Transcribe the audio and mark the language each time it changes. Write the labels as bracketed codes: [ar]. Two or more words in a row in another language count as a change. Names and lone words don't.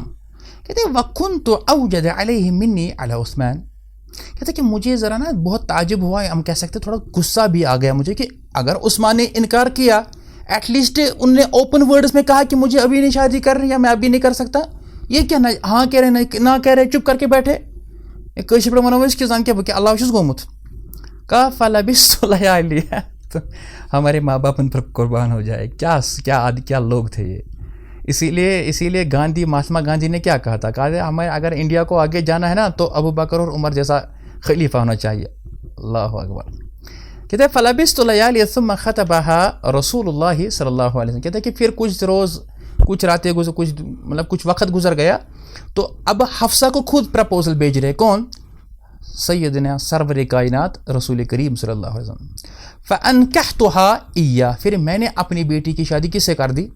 [ur] کہتے ہیں [ar] وکنت اوجد علیہ منی علی عثمان، [ur] کہتے ہیں کہ مجھے ذرا نا بہت تعجب ہوا، ہم کہہ سکتے تھوڑا غصہ بھی آ گیا مجھے، کہ اگر عثمان نے انکار کیا، [en] at least [ur] انہوں نے [en] open words [ur] میں کہا کہ مجھے ابھی نہیں شادی کر رہی یا میں ابھی نہیں کر سکتا. یہ کیا نہ ہاں کہہ رہے نہ کہہ رہے، چپ کر کے بیٹھے. [ks] کٲشِر پٲٹھۍ وَنو أسۍ کہِ زَن کیٛاہ بہٕ اللہ چھُس گوٚمُت. [ar] کہا فلبثت لیالیا. [ur] تو ہمارے ماں باپ ان پر قربان ہو جائے، کیا لوگ تھے یہ. اسی لیے گاندھی، مہاتما گاندھی نے کیا کہا تھا، کہا تھا ہمیں اگر انڈیا کو آگے جانا ہے نا تو ابو بکر اور عمر جیسا خلیفہ ہونا چاہیے. [ar] اللہ اکبر. [ur] کہتے ہیں [ar] فلبثت لیالیا ثم خطبها رسول اللہ صلی اللہ علیہ وسلم. [ur] کہتے ہیں کہ پھر کچھ روز، کچھ راتیں کچھ وقت گزر گیا تو اب حفصہ کو خود پرپوزل بھیج رہے. کون؟ سیدنا سرور کائنات رسول کریم صلی اللہ علیہ وسلم. [ar] فانکحتها ایہ، [ur] پھر میں نے اپنی بیٹی کی شادی کس سے کر دی؟